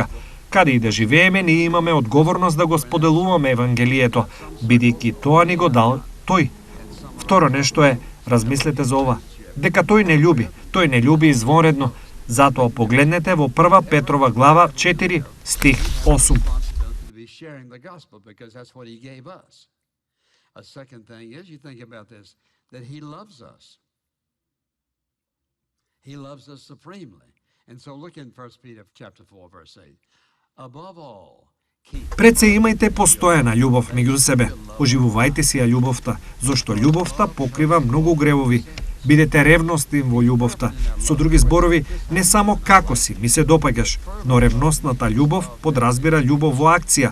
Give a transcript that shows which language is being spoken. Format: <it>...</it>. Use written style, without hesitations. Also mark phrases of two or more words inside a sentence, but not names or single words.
<mk>Каде и да живееме, ние имаме одговорност да го споделуваме Евангелието, бидејќи тоа ни го дал тој. Второ нешто е, размислете за ова, дека тој не љуби извонредно. Затоа погледнете во 1 Петрова глава 4 стих 8.</mk> <en>A second thing is, you think about this, that he loves us. He loves us supremely. And so look in 1 Peter chapter 4, verse 8. Above all,</en> <mk>пред се имајте постојана љубов меѓу себе. Оживувајте си ја љубовта, зашто љубовта покрива многу гревови. Бидете ревностни во љубовта. Со други зборови, не само како си ми се допаѓаш, но ревностната љубов подразбира љубов во акција.</mk>